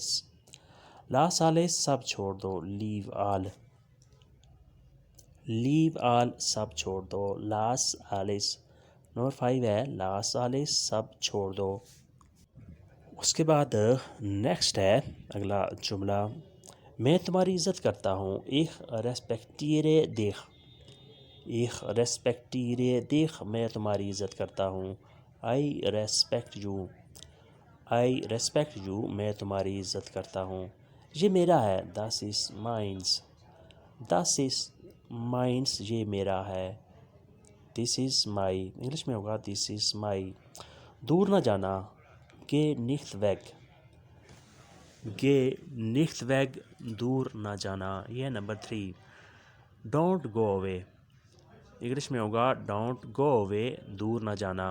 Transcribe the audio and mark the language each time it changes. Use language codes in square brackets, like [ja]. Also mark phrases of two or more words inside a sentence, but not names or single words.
[de] lass alles, [ur] سب چھوڑ دو، [en] leave all. leave all, [ur] سب چھوڑ دو، [de] lass alles. [ur] نمبر 5 ہے [de] lass alles, [ur] سب چھوڑ دو۔ اس کے بعد نیکسٹ ہے اگلا جملہ، میں تمہاری عزت کرتا ہوں، [de] ich respektiere dich۔ ich respektiere dich، [ur] میں تمہاری عزت کرتا ہوں، [en] I respect you۔ I respect you، [ur] میں تمہاری عزت کرتا ہوں۔ یہ میرا ہے، [de] das ist meins۔ das ist meins، [ur] یہ میرا ہے، [en] this is my, [ur] انگلش میں ہوگا [en] this is my. [ur] دور نہ جانا، [de] geh nicht weg, geh nicht weg [ur] دور نہ جانا، یہ ہے نمبر 3. [en] don't go away, [ur] انگلش میں ہوگا [en] don't go away [ur] دور نہ جانا.